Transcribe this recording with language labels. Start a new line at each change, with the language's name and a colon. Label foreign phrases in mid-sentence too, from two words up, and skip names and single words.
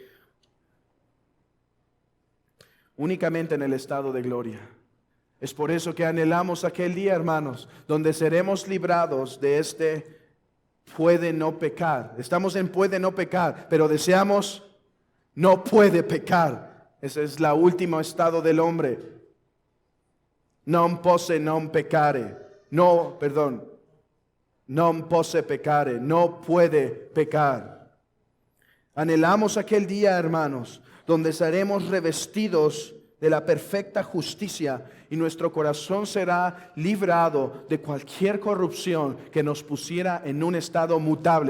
Spanish: Únicamente en el estado de gloria. Es por eso que anhelamos aquel día, hermanos, donde seremos librados de este puede no pecar. Estamos en puede no pecar, pero deseamos no puede pecar. Ese es el último estado del hombre.
Latin: Non posse non peccare. Non posse peccare.
Spanish: No puede pecar. Anhelamos aquel día, hermanos, donde seremos revestidos de la perfecta justicia y nuestro corazón será librado de cualquier corrupción que nos pusiera en un estado mutable.